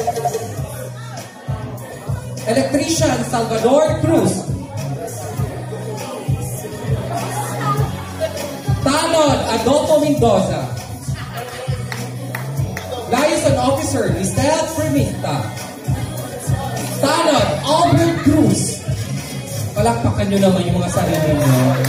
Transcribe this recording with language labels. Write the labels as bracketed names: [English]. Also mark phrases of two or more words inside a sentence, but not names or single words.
[Filipino] Electrician, Salvador Cruz. Tanod, Adolfo Mendoza. [English] Liaison Officer, [Filipino] Listel Fremita. Tanod, Albert Cruz. Palakpakan nyo naman yung mga sarili nyo.